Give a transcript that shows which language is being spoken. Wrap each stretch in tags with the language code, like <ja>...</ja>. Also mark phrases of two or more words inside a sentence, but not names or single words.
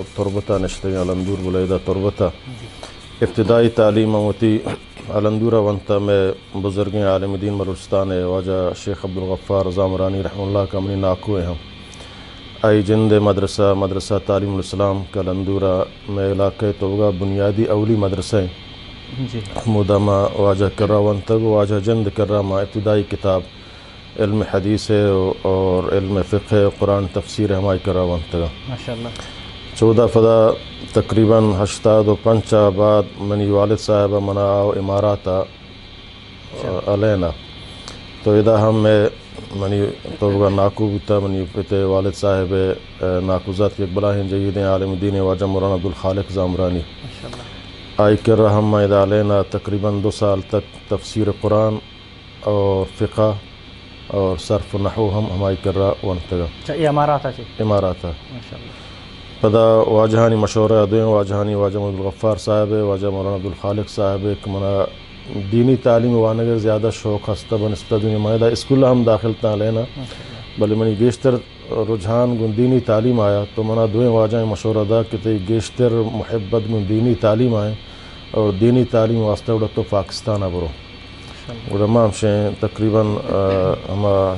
<bal>تربتہ نشتگی علندور بلیدہ تربتہ ابتدائی تعلیم ہوتی علندورہ ونتا میں بزرگیں عالم دین بلوچستان واجہ شیخ عبدالغفار زامرانی رحمہ اللہ کا منی ناکوئے ہم آئی جند مدرسہ تعلیم الاسلام کا علندورہ میں علاقے توگہ بنیادی اولی مدرسہ مودہ ما واجہ کر رہا ونتا واجہ جند کر رہا ما ابتدائی کتاب علم حدیث ہے اور علم فقہ قرآن تفسیر ہمائی کر رہا ونتا ماشاءاللہ 14 فدا تقریباً 85 بعد منی والد صاحب منا آو اماراتا علینا تو ادا ہم میں منی توگہ ناکو بتا منی پتے والد صاحب ناکوزات کی اقبلہ ہیں جیدیں عالم دین واجہ مولانا عبدالخالق زامرانی آئی کر رہا ہم ادا علینا تقریباً 2 سال تک تفسیر قرآن اور فقہ اور صرف نحو ہمائی کر رہا ونتگا یہ اماراتا اماراتا ماشاءاللہ. پدا واجہانی مشورہ دوئیں واجہانی واجہ عبدالغفار صاحب واجہ مولانا عبدالخالق صاحب ایک منا دینی تعلیم وانگر زیادہ شوق ہستا بنسبت دنیا مائدہ اسکول ہم داخل تا لینا بلے منی گیشتر رجحان گن دینی تعلیم آیا تو منا دوئیں واجہ مشورہ دا کہ تی گیشتر محبت گن دینی تعلیم آئیں اور دینی تعلیم واسطہ اڑا تو پاکستان برو علماء ہمشیں تقریباً ہما</bal>